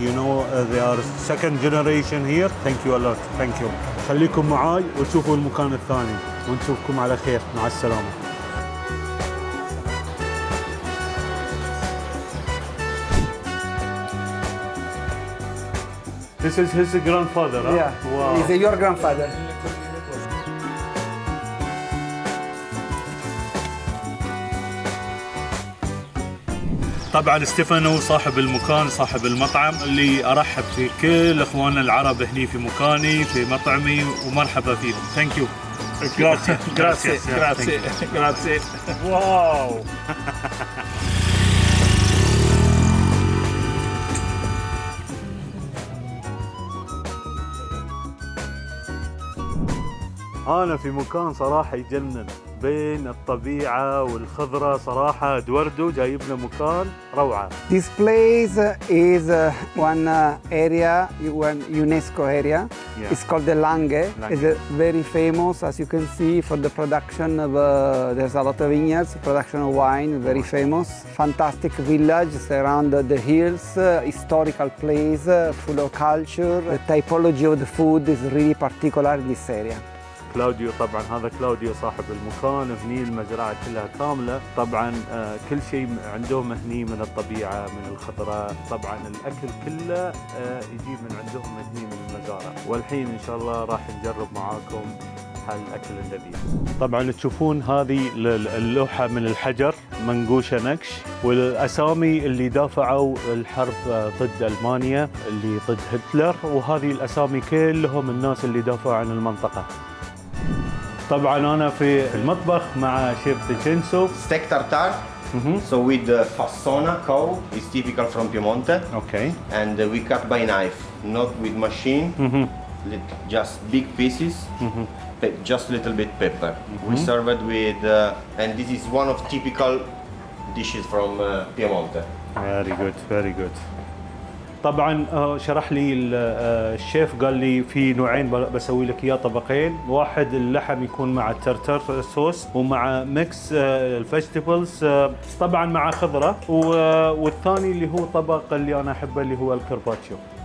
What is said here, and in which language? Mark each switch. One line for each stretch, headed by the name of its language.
English: You know, they are second generation here. Thank you a lot. Thank you.
Arabic: خليكم معاي وشوفوا المكان الثاني، ونشوفكم على خير. مع السلامة.
English: This is his grandfather, huh? Yeah. Wow. He's your grandfather.
Arabic: طبعا ستيفانو صاحب المكان، صاحب المطعم، اللي ارحب في كل اخواننا العرب هني في مكاني في مطعمي، ومرحبا فيهم.
English: Thank you.
Italian: Grazie.
Arabic: واو. أنا في مكان صراحة يجنن بين الطبيعة والخضرة، صراحة ادواردو جايب لنا مكان روعة.
English: This place is one area, one UNESCO area. Yeah. It's called the Langhe. It's very famous, as you can see, for the production of, there's a lot of vineyards, production of wine, very famous. Fantastic village surrounded the hills, historical place, full of culture. The typology of the food is really particular in this area.
Arabic: كلاوديو، طبعا هذا كلاوديو صاحب المكان، هني المزرعة كلها كاملة، طبعا كل شيء عندهم هني من الطبيعة من الخضرة، طبعا الأكل كله يجي من عندهم هني من المزارع، والحين إن شاء الله راح نجرب معاكم هالأكل اللذيذ. طبعا تشوفون هذه اللوحة من الحجر منقوشة نقش، والأسامي اللي دافعوا الحرب ضد ألمانيا، اللي ضد هتلر، وهذه الأسامي كلهم الناس اللي دافعوا عن المنطقة. طبعا انا في المطبخ مع شيف فينشينزو.
English: Steak tartare So with the Fassona cow, it's typical from Piemonte. Okay. And we cut by knife, not with machine. Just big pieces, just little bit pepper. We serve it with, and this is one of typical dishes from Piemonte. Very good, very good.
Arabic: طبعا شرح لي الشيف قال لي في نوعين بسوي لك اياه طبقين، واحد اللحم يكون مع الترتر صوص ومع ميكس الفيجيتابلز طبعا مع خضره، والثاني اللي هو طبق اللي انا احبه اللي هو الكارباتشيو.